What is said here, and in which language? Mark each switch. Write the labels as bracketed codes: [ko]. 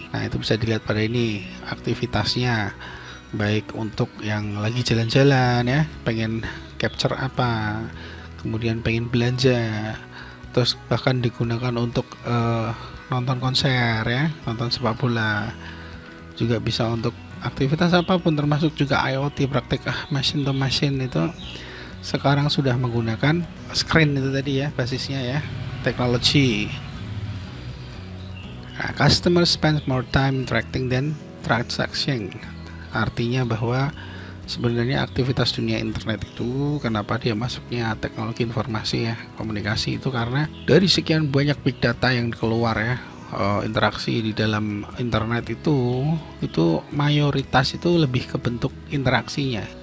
[id] Nah, itu bisa dilihat pada ini aktivitasnya, baik untuk yang lagi jalan-jalan ya, pengen capture apa, kemudian pengen belanja, terus bahkan digunakan untuk nonton konser ya, nonton sepak bola, juga bisa untuk aktivitas apapun termasuk juga IoT, praktek machine to machine itu sekarang sudah menggunakan screen itu tadi ya, basisnya ya, teknologi. [en] Nah, customer spends more time interacting than transaction. [id] Artinya bahwa sebenarnya aktivitas dunia internet itu kenapa dia masuknya teknologi informasi ya, komunikasi itu karena dari sekian banyak big data yang keluar ya, interaksi di dalam internet itu mayoritas itu lebih ke bentuk interaksinya.